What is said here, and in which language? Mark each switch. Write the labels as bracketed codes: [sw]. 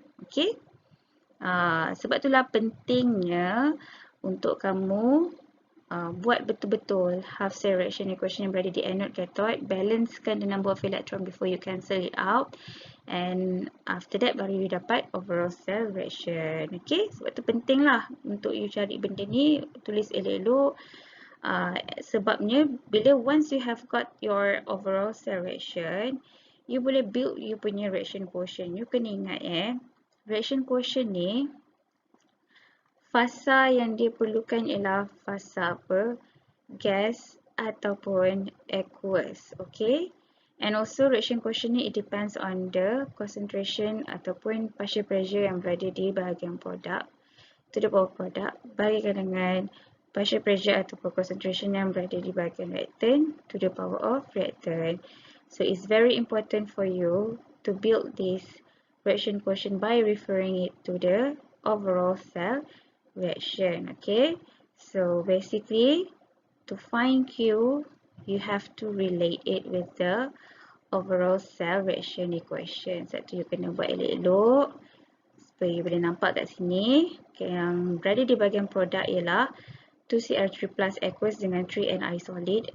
[en] Okay, [ms] sebab itulah pentingnya untuk kamu buat betul-betul [en] half cell reaction equation [ms] yang berada di [en] anode cathode, [ms] balancekan [en] the number of electron before you cancel it out, and after that [ms] baru [en] you dapat overall cell reaction. [ms] Okay, sebab tu penting lah untuk you cari benda ni, tulis elok-elok. Sebabnya bila [en] once you have got your overall cell reaction, you [ms] boleh [en] build you [ms] punya [en] reaction quotient. [ms] You kena ingat reaction quotient ni fasa yang dia perlukan ialah fasa apa? Gas ataupun aqueous, okay? [en] And also reaction quotient ni it depends on the concentration [ms] ataupun [en] partial pressure [ms] yang berada di bahagian produk [en] to the power product, [ms] bagikan dengan [en] partial pressure ataupun concentration [ms] yang berada di bahagian [en] reactant to the power of reactant. So it's very important for you to build this reaction quotient by referring it to the overall cell reaction, okay. So basically to find Q, you have to relate it with the overall cell reaction equation. [ms] Satu you kena buat elok-elok supaya you boleh nampak kat sini. Okay, yang berada di bahagian produk ialah 2Cl3 plus aqueous dengan 3Ni solid.